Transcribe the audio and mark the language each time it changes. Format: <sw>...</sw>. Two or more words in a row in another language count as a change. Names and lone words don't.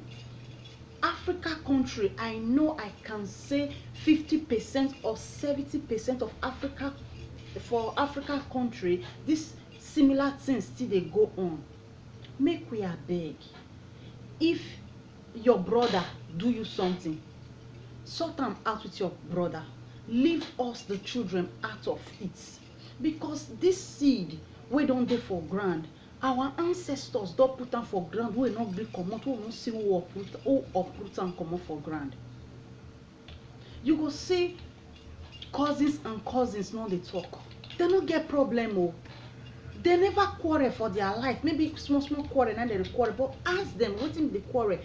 <pcm>Africa country, I know I can say 50% or 70% of Africa, for Africa country, this similar things still they go on. Make we abeg, if your brother do you something, sort them out with your brother, leave us the children out of it, because this seed we don't dey for ground, our ancestors don't put them for ground, we not be comot, we not see who uproot and comot for ground. You go see cousins and cousins no dey talk, they no get problem. Oh, they never quarrel for their life, maybe small quarrel and they quarrel, but ask them wetin dey quarrel.</pcm>